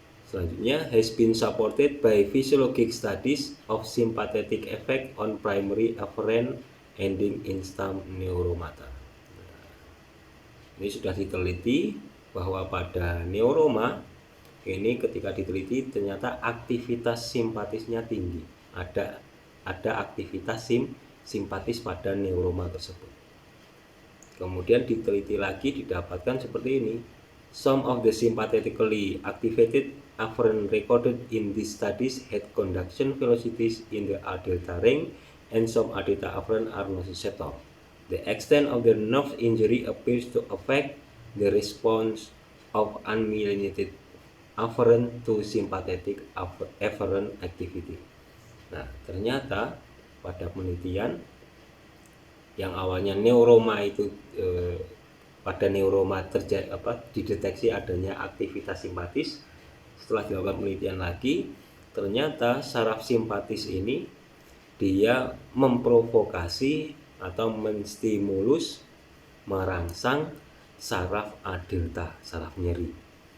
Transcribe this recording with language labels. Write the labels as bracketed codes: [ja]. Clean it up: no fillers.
[id] Selanjutnya, [en] has been supported by physiologic studies of sympathetic effect on primary afferent ending in stem neuromata. [id] Ini sudah diteliti bahwa pada neuroma ini ketika diteliti ternyata aktivitas simpatisnya tinggi. Ada aktivitas simpatis pada neuroma tersebut. Kemudian diteliti lagi didapatkan seperti ini. [en] Some of the sympathetically activated afferent recorded in these studies had conduction velocities in the A-delta range and some A-delta afferent are nociceptive. The extent of the nerve injury appears to affect the response of unmyelinated afferent to sympathetic afferent activity. [id] Nah, ternyata pada penelitian yang awalnya neuroma itu pada neuroma dideteksi adanya aktivitas simpatis. Setelah dilakukan penelitian lagi, ternyata saraf simpatis ini dia memprovokasi atau menstimulus merangsang saraf A-delta, saraf nyeri.